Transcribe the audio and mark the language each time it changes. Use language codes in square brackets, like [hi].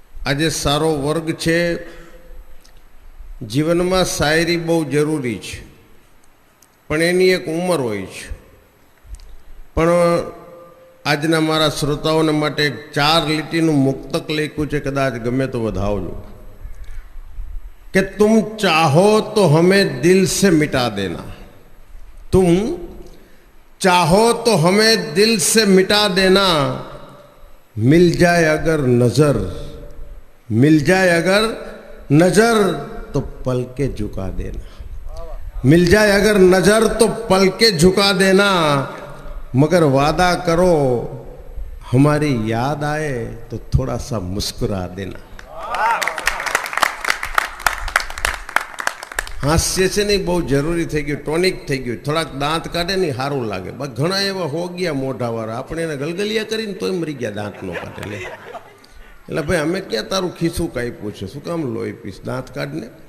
[gu] આજે સારો વર્ગ છે, જીવનમાં શાયરી બહુ જરૂરી છે, પણ એની એક ઉંમર હોય છે. પણ આજના મારા શ્રોતાઓને માટે એક 4 લીટીનું મુક્તક લખ્યું છે, કદાચ ગમે તો વધાવજો. [hi] कि तुम चाहो तो हमें दिल से मिटा देना, तुम चाहो तो हमें दिल से मिटा देना, मिल जाए अगर नजर, मिल जाए अगर नजर तो पल के झुका देना, मिल जाए अगर नजर तो पल के झुका देना, मगर वादा करो हमारी याद आए तो थोड़ा सा मुस्कुरा देना. [gu] હાસ્ય છે ને બહુ જરૂરી થઈ ગયું, ટોનિક થઈ ગયું. થોડાક દાંત કાઢે ને સારું લાગે. બસ ઘણા એવા હો ગયા મોઢાવાળા, આપણે એને ગલગલિયા કરીને તોય મરી ગયા દાંત નો કાઢે. એટલે ભાઈ અમે ક્યાં તારું ખીસું કાપ્યું છે, શું કામ લોહી પીસ, દાંત કાઢને.